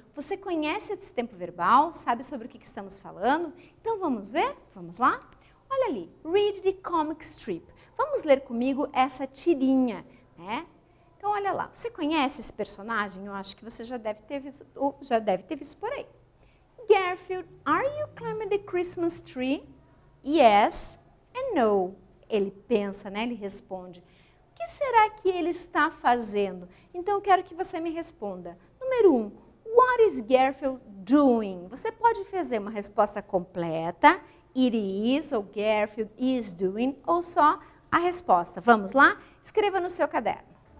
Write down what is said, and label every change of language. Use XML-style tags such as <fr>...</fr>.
<pt>Você conhece esse tempo verbal? Sabe sobre o que estamos falando? Então vamos ver? Vamos lá? Olha ali,</pt> <en>read the comic strip.</en> <pt>Vamos ler comigo essa tirinha, né? Então olha lá, você conhece esse personagem? Eu acho que você já deve ter visto por aí.</pt> <en>Garfield, are you climbing the Christmas tree? Yes and no.</en> <pt>Ele pensa, né? Ele responde. O que será que ele está fazendo? Então eu quero que você me responda. Número 1,</pt> <en>what is Garfield doing?</en> <pt>Você pode fazer uma resposta completa, it is, ou</pt> <en>Garfield is doing,</en> <pt>ou só a resposta. Vamos lá? Escreva no seu caderno.</pt>